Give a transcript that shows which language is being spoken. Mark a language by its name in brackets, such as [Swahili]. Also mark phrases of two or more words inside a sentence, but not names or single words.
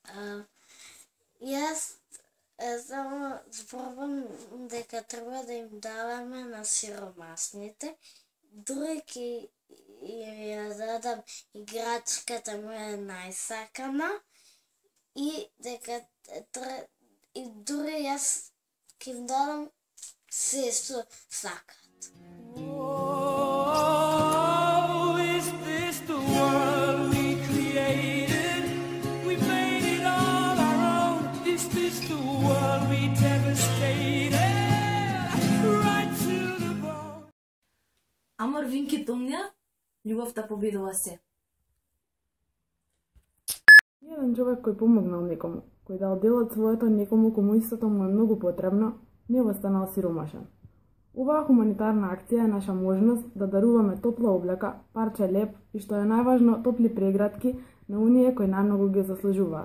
[Macedonian] Јас само зборувам дека треба да им даваме на сиромасните, дури ќе ја дадам играчката моја најсакана и дека и дури јас ќе им дадам се што сакат. [English] Oh, is this the world we created? We made it all our own. Is this the world we devastated? Right to the bone. [Latin] Amor vincit omnia, [Macedonian] љубовта победува се. Еден човек кој помогнал некому, кој дал дел од своето некому кому истото му е многу потребно, не останал сиромашен. Оваа хуманитарна акција е наша можност да даруваме топла облека, парче леп и што е најважно топли прегратки на оние кои најмногу ги заслужуваат.